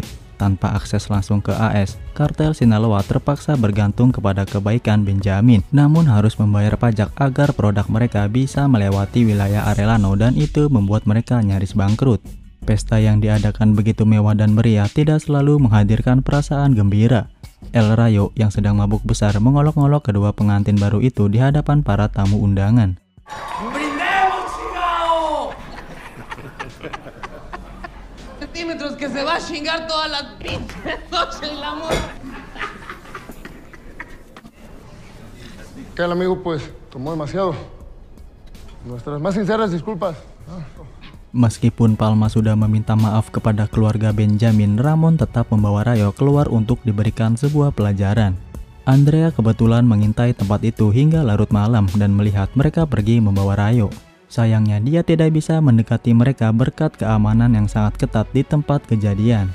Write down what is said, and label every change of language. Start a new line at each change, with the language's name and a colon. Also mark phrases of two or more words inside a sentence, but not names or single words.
Indonesian: Tanpa akses langsung ke AS, kartel Sinaloa terpaksa bergantung kepada kebaikan Benjamin, namun harus membayar pajak agar produk mereka bisa melewati wilayah Arellano dan itu membuat mereka nyaris bangkrut. Pesta yang diadakan begitu mewah dan meriah tidak selalu menghadirkan perasaan gembira. El Rayo yang sedang mabuk besar mengolok-olok kedua pengantin baru itu di hadapan para tamu undangan.
Spanish: Que se va a chingar todas las pinches noches el amor. Que el amigo pues tomó demasiado. Nuestras más sinceras disculpas.
Indonesian: Meskipun Palma sudah meminta maaf kepada keluarga Benjamin, Ramon tetap membawa Rayo keluar untuk diberikan sebuah pelajaran. Andrea kebetulan mengintai tempat itu hingga larut malam dan melihat mereka pergi membawa Rayo. Sayangnya dia tidak bisa mendekati mereka berkat keamanan yang sangat ketat di tempat kejadian.